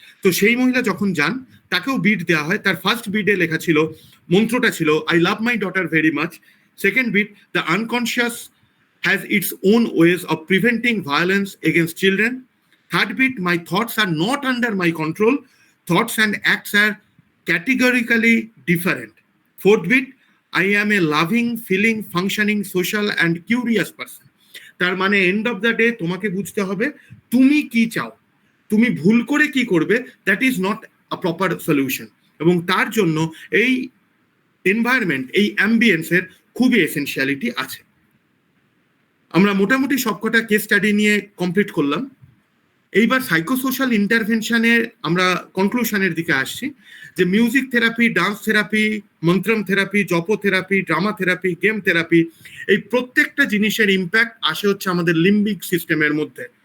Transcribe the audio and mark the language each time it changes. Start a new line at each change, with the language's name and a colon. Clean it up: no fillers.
Bangla: তো সেই মহিলা যখন যান, তাকেও বিট দেওয়া হয়। তার ফার্স্ট বিটে লেখা ছিল, মন্ত্রটা ছিল,
English: I love my daughter very much. Second bit, the unconscious has its own ways of preventing violence against children. Third bit, my thoughts are not under my control, thoughts and acts are categorically different. Fourth bit, I am a loving, feeling, functioning, social and curious person.
Bangla: তার মানে
English: end of the day
Bangla: তোমাকে বুঝতে হবে তুমি কি চাও, তুমি ভুল করে কি করবে,
English: That is not a proper solution.
Bangla: এবং তার জন্য এই এনভায়রনমেন্ট, এই অ্যাম্বিয়েন্সের খুবই এসেনশিয়ালিটি আছে। আমরা মোটামুটি সবকটা কেস স্টাডি নিয়ে কমপ্লিট করলাম। এইবার সাইকোসোশ্যাল ইন্টারভেনশনের আমরা কনক্লুশনের দিকে আসছি, যে music therapy, dance therapy, মন্ত্রম therapy, জপ therapy, drama therapy, game therapy, এই প্রত্যেকটা জিনিসের ইম্প্যাক্ট আসে হচ্ছে আমাদের লিম্বিক সিস্টেমের মধ্যে।